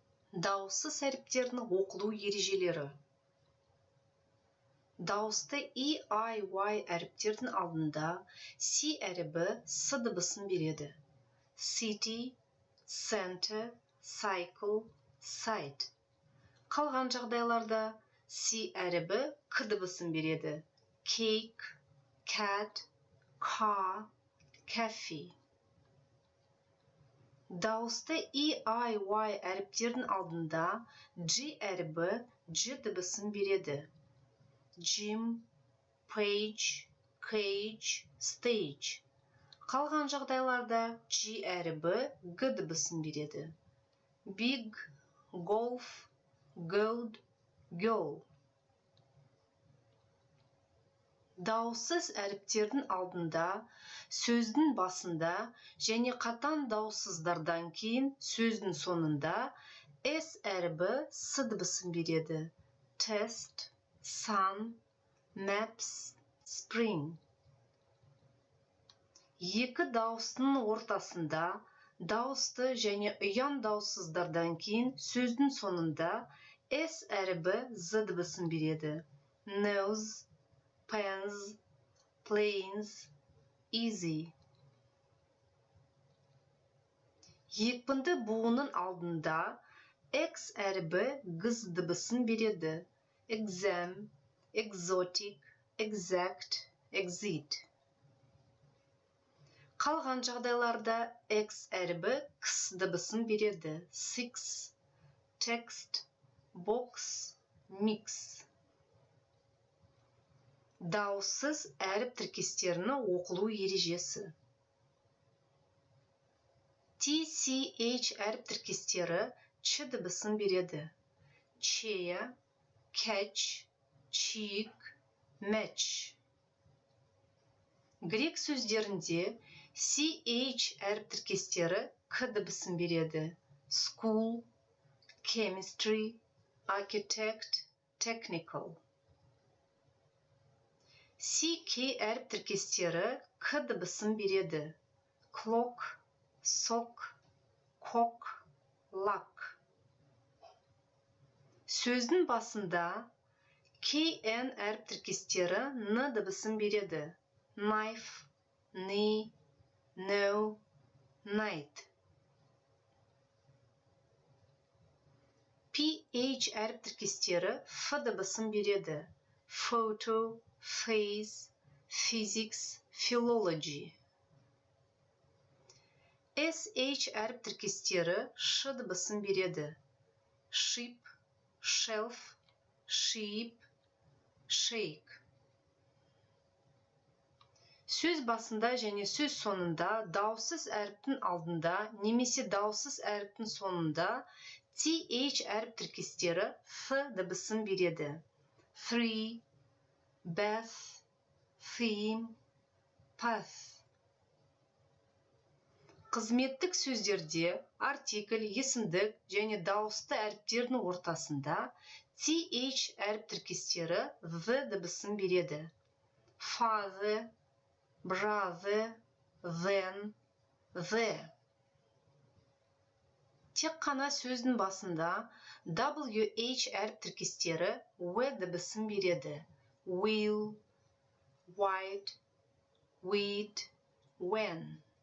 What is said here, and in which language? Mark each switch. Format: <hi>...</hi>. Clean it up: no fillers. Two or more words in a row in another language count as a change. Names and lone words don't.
<kk>Дауыссыз әріптердің оқылу ережелері. Дауысты E, I, Y әріптердің алдында C әрібі S дыбысын береді.</kk> <en>City, center, cycle, site.</en> <kk>Қалған жағдайларда C әрібі K дыбысын береді.</kk> <en>Cake, cat, car, cafe.</en> <kk>Дауысты E, I, Y әріптердің алдында G әрібі G дыбысын береді.</kk> <en>Gym, page, cage, stage.</en> <kk>Қалған жағдайларда G әрібі G дыбысын береді.</kk> <en>Big, golf, gold, girl.</en> <kk>Дауыссыз әріптердің алдында, сөздің басында және қатаң дауыссыздардан кейін сөздің сонында S әрібі S дыбысын береді.</kk> <en>Test, sun, maps, spring.</en> <kk>Екі дауыстың ортасында дауысты және ұян дауыссыздардан кейін сөздің сонында S әрібі Z дыбысын береді.</kk> <en>Nose, pens, planes, easy.</en> <kk>Екпінді буынның алдында X әрібі G дыбысын береді.</kk> <en>Exam, exotic, exact, exit.</en> <kk>Қалған жағдайларда X әрібі X дыбысын береді.</kk> <en>Six, text, box, mix.</en> <kk>Дауыссыз әріп тіркестерінің оқылу ережесі. TCH әріп тіркестері Ч дыбысын береді.</kk> <en>Chair, catch, cheek, match.</en> <kk>Грек сөздерінде CH әріп тіркестері К дыбысын береді.</kk> <en>School, chemistry, architect, technical.</en> <kk>CK әріп тіркестері К дыбысын береді.</kk> <en>Clock, sock, cock, lock.</en> <kk>Сөздің басында KN әріп тіркестері Н дыбысын береді.</kk> <en>Knife, knee, no, night.</en> <kk>PH әріп тіркестері Ф дыбысын береді.</kk> <en>Photo, face, physics, philology.</en> <kk>SH әріп тіркестері Ш дыбысын береді.</kk> <en>Ship, shelf, sheep, shake.</en> <kk>Сөз басында және сөз сонында дауыссыз әріптің алдында немесе дауыссыз әріптің сонында TH әріп тіркестері F дыбысын береді.</kk> <en>Three, bath, theme, path.</en> <kk>Қызметтік сөздерде артикль, есімдік және дауысты әріптердің ортасында TH әріп тіркестері V дыбысын береді.</kk> <en>Father, brother, then, the.</en> <kk>Тек қана сөздің басында WH әріп тіркестері W дыбысын береді.</kk> <en>Will, white, wheat, when.</en>